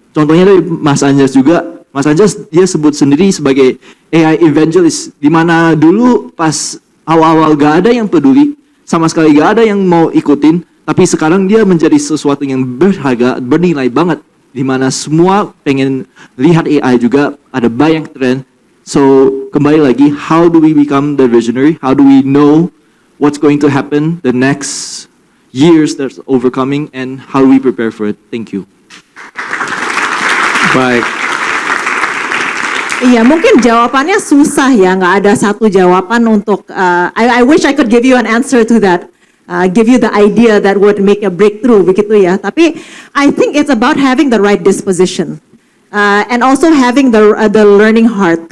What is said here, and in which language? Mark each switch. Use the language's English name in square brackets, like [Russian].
[Indonesian] Contohnya dari Mas Anjas juga. Mas Anjas dia sebut sendiri sebagai AI evangelist, di mana dulu pas awal-awal gak ada yang peduli, sama sekali gak ada yang mau ikutin, tapi sekarang dia menjadi sesuatu yang berharga, bernilai banget, di mana semua pengen lihat AI juga, ada banyak tren. [English] So kembali lagi, how do we become the visionary? How do we know what's going to happen the next years that's overcoming, and how do we prepare for it? Thank you. [Indonesian] Baik. Iya, mungkin jawabannya susah ya, nggak ada satu jawaban untuk. [English] I wish I could give you an answer to that, give you the idea that would make a breakthrough, begitu ya. Tapi I think it's about having the right disposition, and also having the learning heart.